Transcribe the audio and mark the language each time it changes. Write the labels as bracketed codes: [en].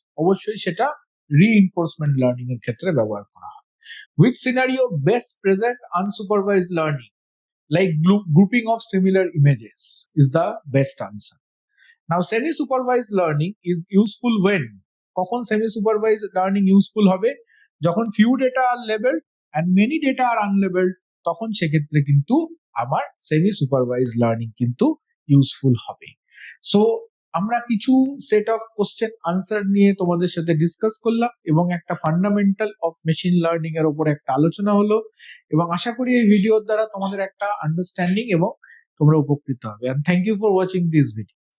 [bn] অবশ্যই সেটা reinforcement learning এর ক্ষেত্রে ব্যবহার করা হয়। [en] Which scenario best present unsupervised learning? Like grouping of similar images is the best answer. Now semi-supervised learning is useful when? [bn] কখন semi-supervised learning useful হবে? [en] যখন few data are labeled and many data are unlabeled, [bn] তখন সেক্ষেত্রে কিন্তু আমার [en] semi-supervised learning কিন্তু useful হবে। [bn] So আমরা কিছু সেট অফ কোশ্চেন আনসার নিয়ে তোমাদের সাথে ডিসকাস করলাম এবং একটা ফান্ডামেন্টাল অফ মেশিন লার্নিং এর উপর একটা আলোচনা হলো, এবং আশা করি এই ভিডিওর দ্বারা তোমাদের একটা আন্ডারস্ট্যান্ডিং এবং তোমরা উপকৃত হবে। [en] And thank you for watching this video.